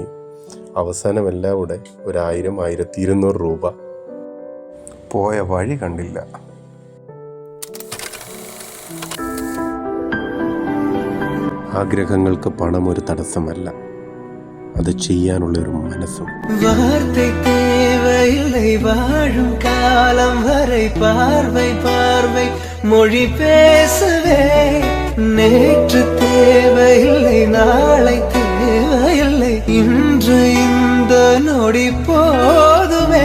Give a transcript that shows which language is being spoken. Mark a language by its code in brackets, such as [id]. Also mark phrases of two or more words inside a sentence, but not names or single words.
[ml] അവസാനം എല്ലാം കൂടെ 1000-1200 രൂപ. പോയ വഴി കണ്ടില്ല. ആഗ്രഹങ്ങൾക്ക് പണം ഒരു തടസ്സമല്ല, അത് ചെയ്യാനുള്ളൊരു മനസ്സും. [ta] வார்த்தை தேவையில்லை வாழும் காலம் வரை பார்வை பார்வை மொழி பேசவே. நேற்று தேவையில்லை நாளை தேவையில்லை இன்று இந்த நொடி போதுமே.